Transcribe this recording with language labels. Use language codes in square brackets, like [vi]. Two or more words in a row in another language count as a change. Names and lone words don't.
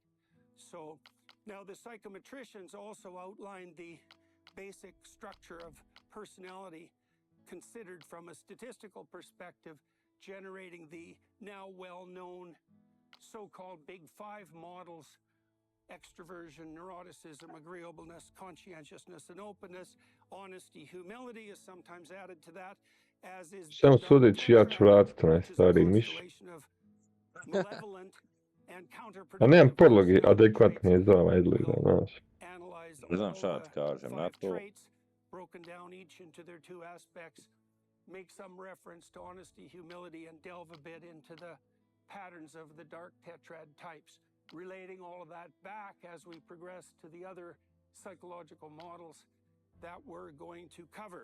[en] So now the psychometricians also outlined the basic structure of personality considered from a statistical perspective, generating the now well-known so-called Big Five models: extroversion, neuroticism, agreeableness, conscientiousness, and openness. Honesty, humility is sometimes added to that, as is [sr] Samo sudeći, ja ću vratiti onaj stari miš. A nemam podloge adekvatne za ovaj izgleda, znaš. Ne znam šta ti kažem na to. [en] Broken down each into their two aspects, make some reference to honesty, humility, and delve a bit into the patterns of the dark tetrad types, relating all of that back as we progress to the other psychological models that we're going to cover.